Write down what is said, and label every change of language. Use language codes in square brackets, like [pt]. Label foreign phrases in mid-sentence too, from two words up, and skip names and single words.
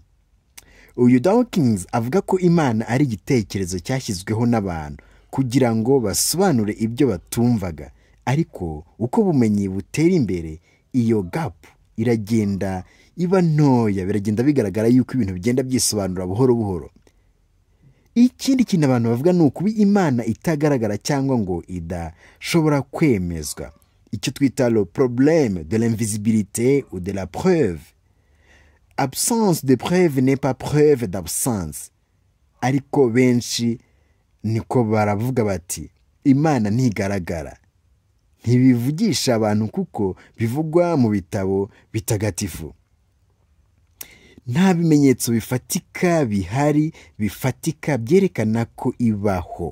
[rw] Uyu Dawkins avuga ko Imana ari igitekerezo cyashyizweho n'abantu kugira ngo basobanure ibyo batumvaga, ariko uko ubumenyi butera imbere, iyo gap iragenda iba ntoya, biragenda bigaragara yuko ibintu bigenda byisobanura buhoro buhoro. Ikindi kintu abantu bavuga ni ukuba Imana itagaragara cyangwa ngo idashobora kwemezwa, icyo twita [fr] le problème de l'invisibilité ou de la preuve. Absence de preuve n'est pas preuve d'absence. [rw] Ariko benshi niko baravuga bati Imana ntigaragara. Ntibivugisha abantu kuko bivugwa mu bitabo bitagatifu. Nta bimenyetso bifatika bihari bifatika byerekana ko ibaho.